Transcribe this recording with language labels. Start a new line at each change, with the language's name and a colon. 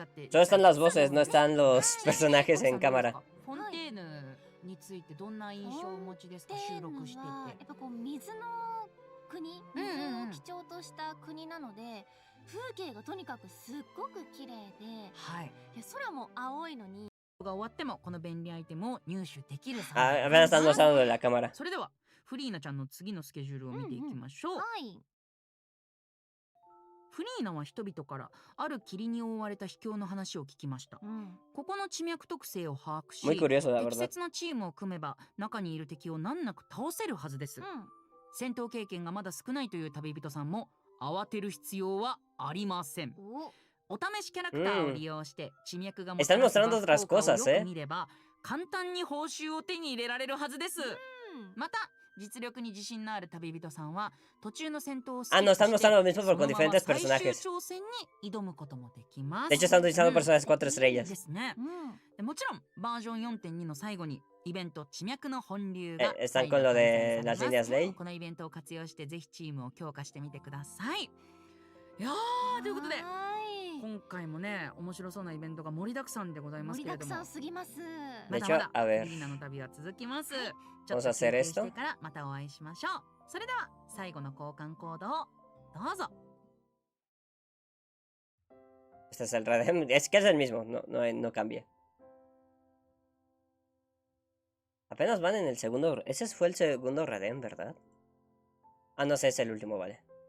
Spanish: Solo están las voces, no están los personajes en cámara.
Japanese: フォンテーヌについてどんな印象をお持ちですか？収録してて。やっぱこう水の国、水を基調とした国なので、風景がとにかくすっごく綺麗で、はい。いや空も青いのに。が終わってもこの便利アイテムを入手できる。
Spanish: Ah, apenas están mostrando la cámara.
Japanese: それではフリーナちゃんの次のスケジュールを見ていきましょう。はい。フリーナは人々からある霧に覆われた秘境の話を聞きました。ここの地脈特性を把握し、適切なチームを組めば中にいる敵を難なく倒せるはずです。戦闘経験がまだ少ないという旅人さんも慌てる必要はありません。お試しキャラクターを利用して地脈がもたらすバフ効果をよく見れば簡単に報酬を手に入れられるはずです。また実力に自信のある旅人さんは途中の戦闘を
Spanish: Ah, no, están mostrando lo mismo pero con diferentes personajes.
Japanese: 挑戦に挑むこともできます。
Spanish: De hecho, están utilizando personajes 4 estrellas.
Japanese: ですね。もちろんバージョン 4.2 の最後にイベント地脈の本流が
Spanish: están con lo de las líneas ley.
Japanese: このイベントを活用してぜひチームを強化してみてください。いやー、ということで今回もね面白そうなイベントが盛りだくさんでございますけれども、盛りだくさんすぎます。まだまだリーナの旅は続きます。ちょっと休憩してからまたお会いしましょう。それでは最後の交換コードをどうぞ。
Spanish: Este es el Radem. Es que es el mismo, no cambia. Apenas van en el segundo. Ese fue el segundo Radem, ¿verdad? Ah, no sé, es el último, vale.